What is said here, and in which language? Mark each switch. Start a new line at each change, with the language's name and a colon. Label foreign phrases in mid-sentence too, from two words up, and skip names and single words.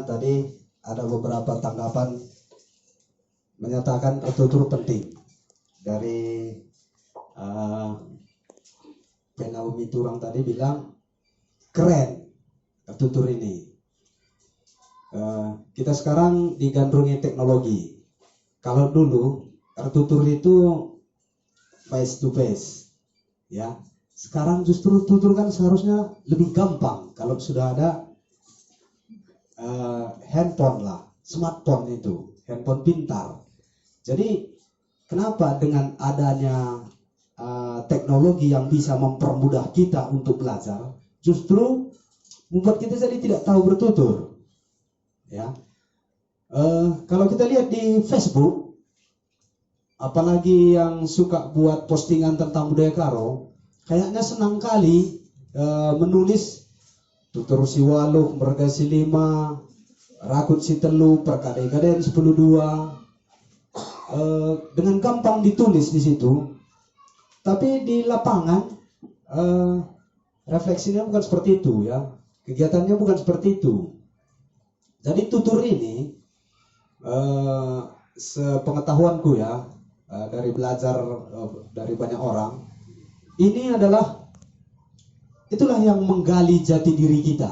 Indonesian: Tadi ada beberapa tanggapan menyatakan tutur penting dari Naomi Turang tadi bilang keren tutur ini. Kita sekarang digandrungi teknologi. Kalau dulu tutur itu
English: face to face,
Indonesian: ya. Sekarang justru tutur kan seharusnya lebih gampang kalau sudah ada handphone lah, smartphone itu, handphone pintar. Jadi kenapa dengan adanya teknologi yang bisa mempermudah kita untuk belajar, justru membuat kita jadi tidak tahu bertutur. Ya, kalau kita lihat di Facebook, apalagi yang suka buat postingan tentang budaya Karo, kayaknya senang kali menulis
Batak Karo: tutur si waluh, merga si lima, rakut si telu,
Indonesian: perkade-kaden 10-2, dengan gampang ditulis di situ. Tapi di lapangan refleksinya bukan seperti itu ya, kegiatannya bukan seperti itu. Jadi tutur ini sepengetahuanku ya, dari belajar dari banyak orang, ini itulah yang menggali jati diri kita.